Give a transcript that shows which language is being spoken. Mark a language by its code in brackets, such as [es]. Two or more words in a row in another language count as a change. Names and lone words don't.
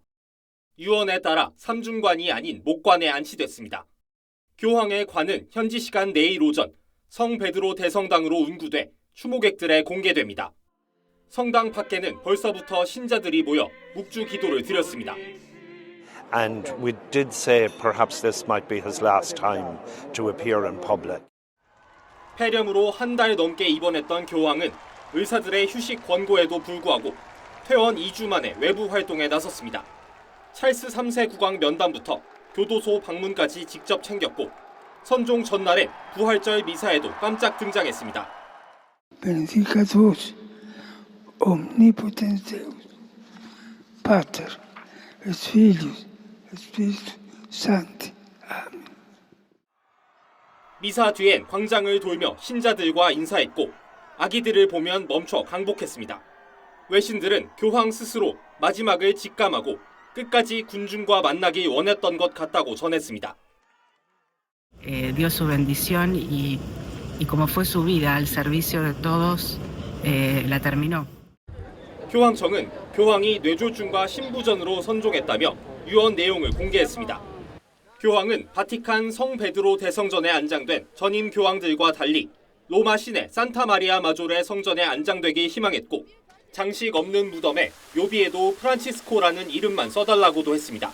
[ko] 유언에 따라 삼중관이 아닌 목관에 안치됐습니다. 교황의 관은 현지 시간 내일 오전 성 베드로 대성당으로 운구돼 추모객들에 공개됩니다. 성당 밖에는 벌써부터 신자들이 모여 묵주 기도를 드렸습니다. [en] and we did say perhaps this might be his last time to appear in public. [ko] 폐렴으로 한 달 넘게 입원했던 교황은 의사들의 휴식 권고에도 불구하고 퇴원 2주 만에 외부 활동에 나섰습니다. 찰스 3세 국왕 면담부터 교도소 방문까지 직접 챙겼고 선종 전날엔 부활절 미사에도 깜짝 등장했습니다. [la] Benedicat vos, omnipotens Deus, Pater, et Filius, et Spiritus Sancti. [ko] 아멘. 미사 뒤엔 광장을 돌며 신자들과 인사했고 아기들을 보면 멈춰 강복했습니다. 외신들은 교황 스스로 마지막을 직감하고 끝까지 군중과 만나길 원했던 것 같다고 전했습니다. [es] Dio su bendición y como fue su vida al servicio de todos, la terminó. [ko] 교황청은 교황이 뇌졸중과 심부전으로 선종했다며 유언 내용을 공개했습니다. 교황은 바티칸 성 베드로 대성전에 안장된 전임 교황들과 달리 로마 시내 산타 마리아 마조레 성전에 안장되길 희망했고 장식 없는 무덤에 묘비에도 프란치스코라는 이름만 써달라고도 했습니다.